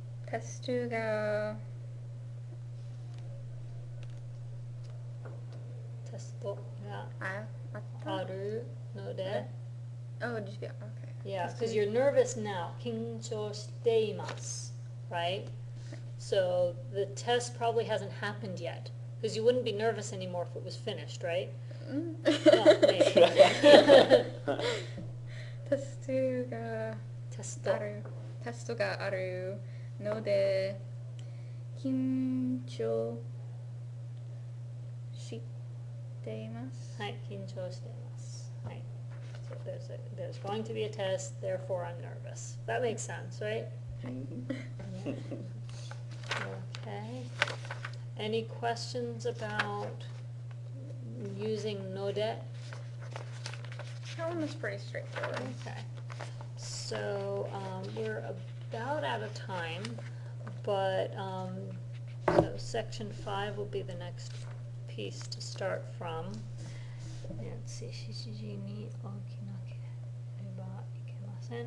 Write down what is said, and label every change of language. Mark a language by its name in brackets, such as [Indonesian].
[Japanese] Testがテストがあったあるので [English] Oh, did you get okay. Yeah, because you're nervous now. [Japanese] 緊張しています, right? [English] So the test probably hasn't happened yet, because you wouldn't be nervous anymore if it was finished, right? Well, maybe. [Japanese] テストがテスト。テストがあるので緊張しています。はい、緊張しています。はい。 [English] So there's going to be a test, therefore I'm nervous. That makes sense, right? Yeah. Okay. Any questions about using node? That one was pretty straightforward. Okay. So we're about out of time, but so section 5 will be the next piece to start from. Let's see. [Japanese] 指示に起きなければいけません。